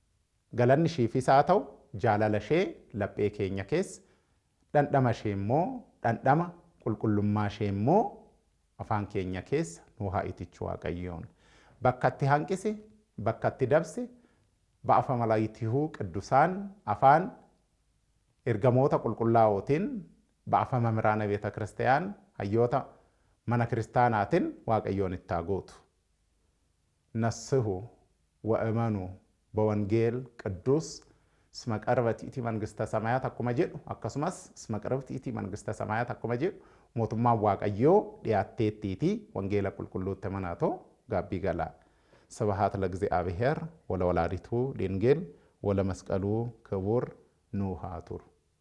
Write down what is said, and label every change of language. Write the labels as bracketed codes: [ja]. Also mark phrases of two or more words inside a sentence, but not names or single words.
[om] galanni isheefis haa ta'u jaalala ishee laphee keenya keessa dhandhama ishee immoo dhandhama qulqullummaa ishee immoo afaan keenya keessa nu haa itichu Waaqayyoon. Bakka itti hanqisi, bakka itti dabsi ba'afa malaayitihuu ቅዱሳን afaan ergamoota qulqullaa'ootiin ba'afa [gez] መምህራነ ቤተ ክርስቲያን [om] hayyoota mana kiristaanaatiin Waaqayyoon itti gootu. [gez] ነስሑ ወእመኑ በወንጌል ቅዱስ እስመ ቀርበት ይእቲ መንግሥተ ሰማያት [om] akkuma jedhu akkasumas [gez] እስመ ቀርበት ይእቲ መንግሥተ ሰማያት [om] akkuma jedhu mootummaan Waaqayyoo dhiyaatteettiiti wangeela qulqulluutti amanatoo gaabbii galaa. [gez] ስብሐት ለእግዚአብሔር ወለወላዲቱ ድንግል ወለመስቀሉ ክቡር ኑሃቱር